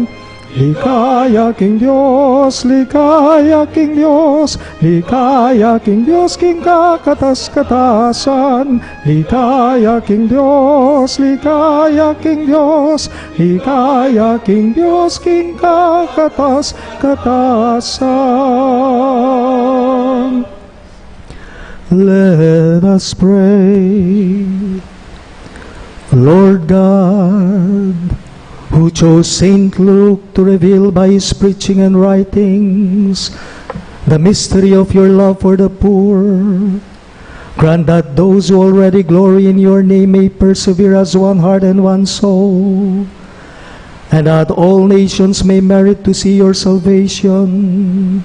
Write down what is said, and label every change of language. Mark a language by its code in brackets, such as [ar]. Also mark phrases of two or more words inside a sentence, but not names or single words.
[pam] Ligaya King Diyos, ligaya King Diyos, ligaya King Diyos, King kakatas-katasan. Ligaya King Diyos, ligaya King Diyos, ligaya King Diyos, King kakatas-katasan. [en] Let us pray. Lord God, who chose Saint Luke to reveal by his preaching and writings the mystery of your love for the poor, grant that those who already glory in your name may persevere as one heart and one soul, and that all nations may merit to see your salvation.